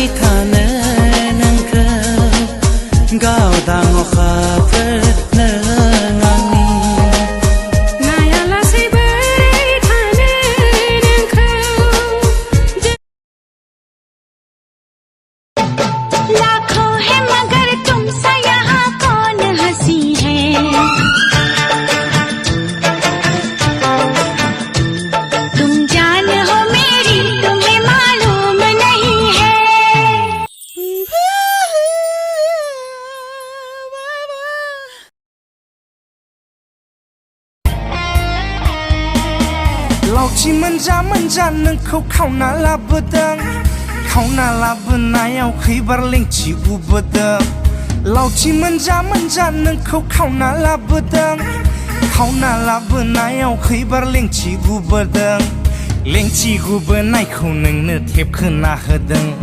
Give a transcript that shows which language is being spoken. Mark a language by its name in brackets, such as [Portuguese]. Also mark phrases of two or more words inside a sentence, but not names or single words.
[Bodo] थानो नोंखौ गावदां अखाफोर नों आंनि नाया लासै बोरै थानो नोंखौ [Hindi] लाखों है मगर तुम सा यहाँ कौन हंसी है तुम जान हो मेरी तुम्हें मालूम नहीं है [Bodo] लावथि मोनजा नोंखौ खावना लाबोनायाव खैबार लेंथि उबोदों लावथि मोनजा नोंखौ खावना लाबोनायाव खैबार लेंथि उबोदों लेंथि उबोनायखौ नोंनो थेबखोना होदों